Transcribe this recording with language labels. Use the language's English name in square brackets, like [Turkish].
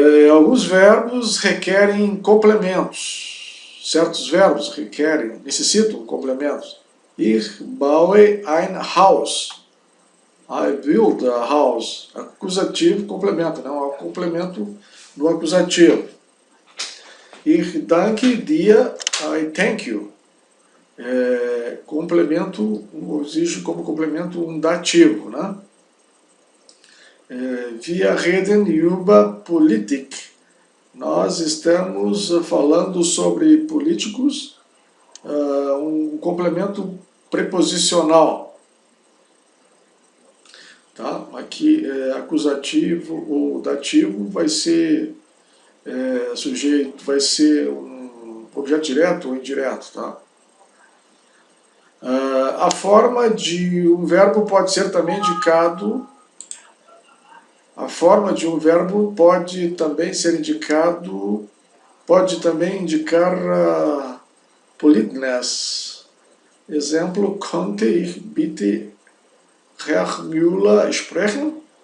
[Portuguese] Alguns verbos requerem complementos. Certos verbos necessitam complementos. [German] Ich baue ein Haus. [English] I build a house. [Portuguese] Acusativo, complemento, não é um complemento do acusativo. [German] Ich danke dir, [English] I thank you. [Portuguese] Complemento, exige como complemento um dativo, né? [German] Wir reden über Politik. [Portuguese] Nós estamos falando sobre políticos, um complemento preposicional. Tá? Aqui, acusativo ou dativo vai ser sujeito, vai ser um objeto direto ou indireto. Tá? A forma de um verbo pode ser também indicado. A forma de um verbo pode também ser indicado, pode também indicar politeness. [German] Exemplo, könnte ich bitte Herr Müller sprechen?